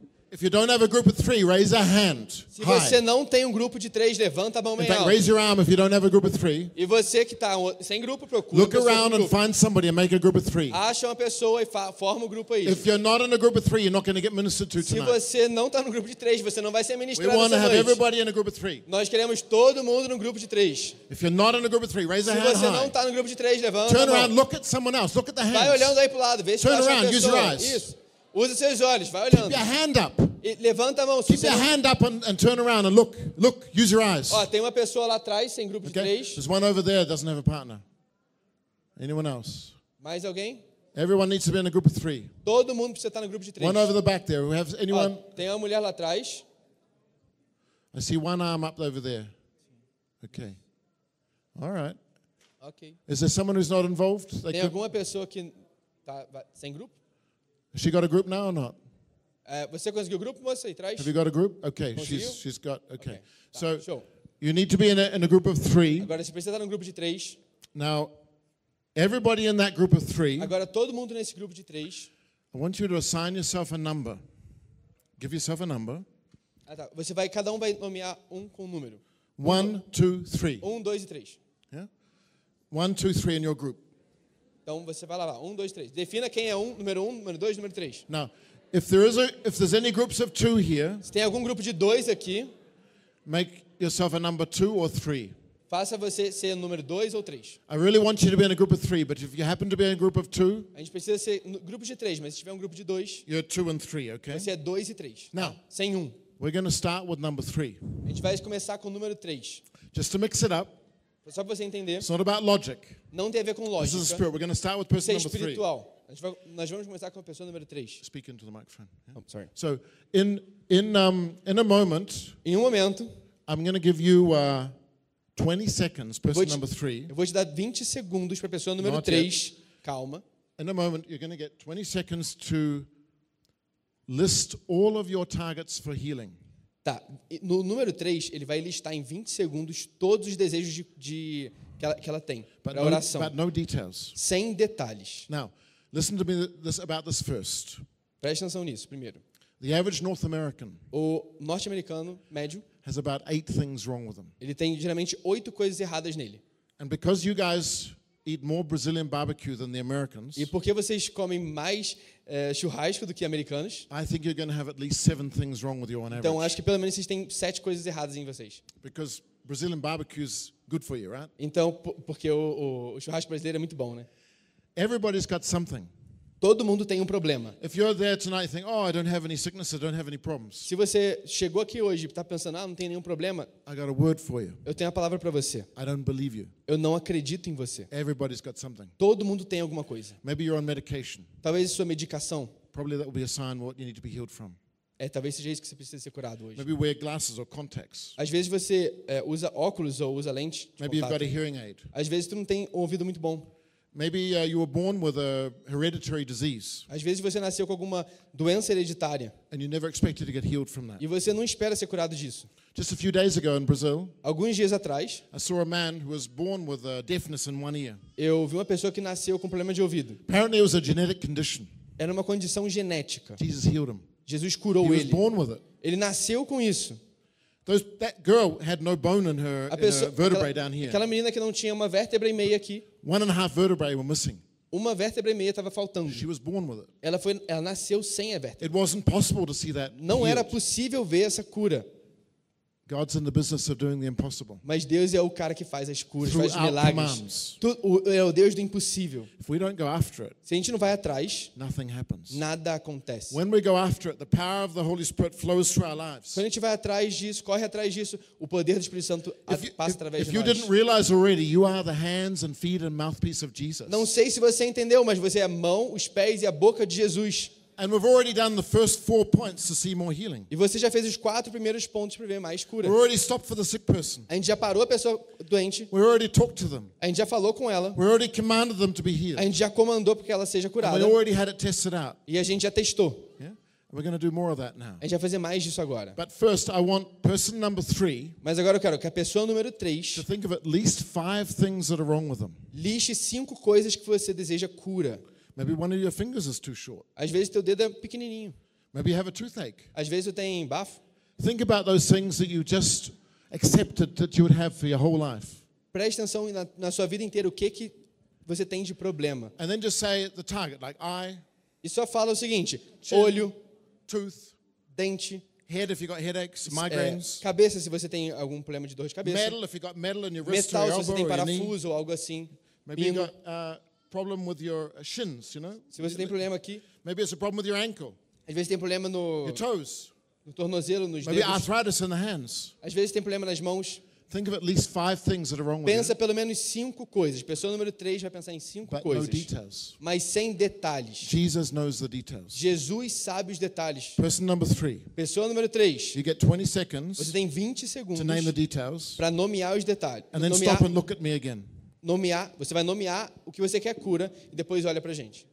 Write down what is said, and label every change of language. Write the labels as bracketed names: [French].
[English] If you don't have a group of three, raise a hand. [Portuguese] Se você não tem um grupo de três, levanta a mão bem alto. [English] Raise your arm if you don't have a group of three. [Portuguese] E você que está sem grupo, procura. [English] Look around and find somebody and make a group of three. [Portuguese] Acha uma pessoa e forma um grupo aí. [English] If you're not in a group of three, you're not going to get ministered to tonight. [Portuguese] Se você não está no grupo de três, você não vai ser ministrado. [English] We want to have everybody in a group of three. [Portuguese] Nós queremos todo mundo no grupo de três. [English] If you're not in a group of three, raise a hand. [Portuguese] Se você não está no grupo de três, levanta. [English] Turn around, look at someone else. Look at the hands. [Portuguese] Vai olhando aí pro lado, vê se [English] turn around, use your eyes. [Portuguese] Use seus olhos, vai olhando. [English] Keep your hand up. [Portuguese] Levanta a mão. [English] Keep your hand up and turn around and look. Look, use your eyes. [Portuguese] Ó, tem uma pessoa lá atrás, sem grupo de três. [English] There's one over there that doesn't have a partner. Anyone else? [Portuguese] Mais alguém? [English] Everyone needs to be in a group of three. [Portuguese] Todo mundo precisa estar no grupo de três. [English] One over the back there. We have anyone? [Portuguese] Ó, tem uma mulher lá atrás. [English] I see one arm up over there. Okay. All right. Okay. Is there someone who's not involved? [Portuguese] Tem like alguma pessoa que tá sem grupo? [English] Has she got a group now or not? [Portuguese] Você conseguiu o grupo, moça, aí traz? [English] Have you got a group? Okay, she's got, okay. [Portuguese] Tá, show. [English] So, you need to be in a group of three. [Portuguese] Agora, você precisa estar num grupo de três. [English] Now, everybody in that group of three. [Portuguese] Agora, todo mundo nesse grupo de três. [English] I want you to assign yourself a number. Give yourself a number. [Portuguese] Ah, tá. Você vai, cada um vai nomear um com um número. [English] One, two, three. [Portuguese] Um, dois e três. [English] Yeah? One, two, three in your group. [Portuguese] Então você vai lá, um, dois, três. Defina quem é um, número um, número dois, número três. [English] Now, if there's any groups of two here, [Portuguese] se tem algum grupo de dois aqui, [English] make yourself a number two or three. [Portuguese] Faça você ser número dois ou três. [English] I really want you to be in a group of three, but if you happen to be in a group of two, [Portuguese] a gente precisa ser grupo de três, mas se tiver um grupo de dois, [English] you're two and three, okay? [Portuguese] Você é dois e três. [English] Now, [Portuguese] sem um. [English] We're going to start with number three. [Portuguese] A gente vai começar com o número três. [English] Just to mix it up. [Portuguese] Só para você entender. [English] It's not about logic. [Portuguese] Não tem a ver com lógica. [English] This is spirit. We're going to start with person number three. [Portuguese] É espiritual. Nós vamos começar com a pessoa número 3. [English] Speak into the microphone. Yeah? Oh, sorry. So, in a moment. [Portuguese] Em um momento. [English] I'm going to give you 20 seconds, person number 3. [Portuguese] Eu vou te dar 20 segundos para a pessoa número 3. Calma. [English] In a moment, you're going to get 20 seconds to list all of your targets for healing. [Portuguese] Tá. No número 3, ele vai listar em 20 segundos todos os desejos que ela tem para a oração. [English] But no details. [Portuguese] Sem detalhes. [English] Now, listen to me about this first. [Portuguese] Preste atenção nisso primeiro. [English] The average North American. [Portuguese] O norte-americano médio [English] has about 8 things wrong with him. [Portuguese] Ele tem geralmente 8 coisas erradas nele. [English] And because you guys eat more Brazilian barbecue than the Americans. [Portuguese] E porque vocês comem mais churrasco do que americanos? [English] I think you're going to have at least 7 things wrong with you on average. [Portuguese] Então acho que pelo menos vocês têm 7 coisas erradas em vocês. [English] Because Brazilian barbecue is good for you, right? [Portuguese] Então porque o churrasco brasileiro é muito bom, né? [English] Everybody's got something. [Portuguese] Todo mundo tem um problema. [English] If you're there tonight, you think, "Oh, I don't have any sickness. I don't have any problems." [Portuguese] Se você chegou aqui hoje e está pensando, "Ah, não tenho nenhum problema," [English] I got a word for you. [Portuguese] Eu tenho a palavra para você. [English] I don't believe you. [Portuguese] Eu não acredito em você. [English] Everybody's got something. [Portuguese] Todo mundo tem alguma coisa. [English] Maybe you're on medication. [Portuguese] Talvez sua medicação. [English] Probably that will be a sign what you need to be healed from. [Portuguese] É, talvez seja isso que você precisa ser curado hoje. [English] Maybe wear glasses or contacts. [Portuguese] Às vezes você usa óculos ou usa lente de contato. [English] Maybe you've got a hearing aid. [Portuguese] Às vezes tu não tem um ouvido muito bom. [English] Maybe you were born with a hereditary disease. [Portuguese] Às vezes você nasceu com alguma doença hereditária. [English] And you never expected to get healed from that. [Portuguese] E você não espera ser curado disso. [English] Just a few days ago in Brazil. [Portuguese] Alguns dias atrás. [English] I saw a man who was born with a deafness in one ear. [Portuguese] Eu vi uma pessoa que nasceu com problema de ouvido. [English] Apparently it was a genetic condition. [Portuguese] Era uma condição genética. [English] Jesus healed him. [Portuguese] Jesus curou [English] he [Portuguese] ele. [English] Was born with it. [Portuguese] Ele nasceu com isso. [English] That girl had no bone in her vertebrae down here. [Portuguese] Aquela menina que não tinha uma vértebra e meia aqui. [English] One and a half vertebrae were missing. [Portuguese] Uma vértebra e meia estava faltando. [English] She was born with it. [Portuguese] Ela nasceu sem a vértebra. [English] It wasn't possible to see that. [Portuguese] Não era possível ver essa cura. [English] God's in the business of doing the impossible. [Portuguese] Mas Deus é o cara que faz as curas, faz milagres. É o Deus do impossível. [English] If we don't go after it, [Portuguese] se a gente não vai atrás, [English] nothing happens. [Portuguese] Nada acontece. [English] When we go after it, the power of the Holy Spirit flows through our lives. [Portuguese] Quando a gente vai atrás disso, corre atrás disso, o poder do Espírito Santo passa através de nós. [English] If you didn't realize already, you are the hands and feet and mouthpiece of Jesus. [Portuguese] Não sei se você entendeu, mas você é a mão, os pés e a boca de Jesus. [English] And we've already done the first four points to see more healing. [Portuguese] E você já fez os quatro primeiros pontos para ver mais cura. [English] We already stopped for the sick person. [Portuguese] A gente já parou a pessoa doente. [English] We already talked to them. [Portuguese] A gente já falou com ela. [English] We already commanded them to be healed. [Portuguese] A gente já comandou para que ela seja curada. [English] And we already had it tested out. [Portuguese] E a gente já testou. [English] Yeah? We're going to do more of that now. [Portuguese] A gente vai fazer mais disso agora. [English] But first I want person number three. [Portuguese] Mas agora eu quero que a pessoa número 3. [English] To think of at least five things that are wrong with them. [Portuguese] Liste cinco coisas que você deseja cura. [English] Maybe one of your fingers is too short. [Portuguese] Às vezes teu dedo é pequenininho. [English] Maybe you have a toothache. [Portuguese] Às vezes eu tenho bafo. [English] Think about those things that you just accepted that you would have for your whole life. [Portuguese] Preste atenção na sua vida inteira o que você tem de problema. [English] And then just say the target, like eye. [Portuguese] E só fala o seguinte: olho, [English] tooth, [Portuguese] dente. [English] Head, if you got headaches, migraines. [Portuguese] Cabeça, se você tem algum problema de dor de cabeça. [English] Metal, if you got metal in your wrist or elbow. [Portuguese] Metal, se você tem parafuso ou algo assim. [English] Maybe you got problem with your shins, you know? [Portuguese] Se você tem problema aqui. [English] Maybe it's a problem with your ankle. [Portuguese] Às vezes tem problema no [English] your toes. [Portuguese] No tornozelo, nos [English] maybe [Portuguese] dedos. [English] Arthritis in the hands. [Portuguese] Às vezes tem problema nas mãos. [English] Think of at least five things that are wrong with [Portuguese] pensa pelo menos cinco coisas. Pessoa número 3 vai pensar em cinco [English] but [Portuguese] coisas. [English] No details. [Portuguese] Mas sem detalhes. [English] Jesus knows the details. [Portuguese] Jesus sabe os detalhes. [English] Person number 3. [Portuguese] Pessoa número 3. [English] You get 20 seconds. [Portuguese] Você tem 20 segundos. [English] To name the details. [Portuguese] Para nomear os detalhes. [English] And then stop and look at me again. [Portuguese] Nomear, você vai nomear o que você quer cura e depois olha pra gente.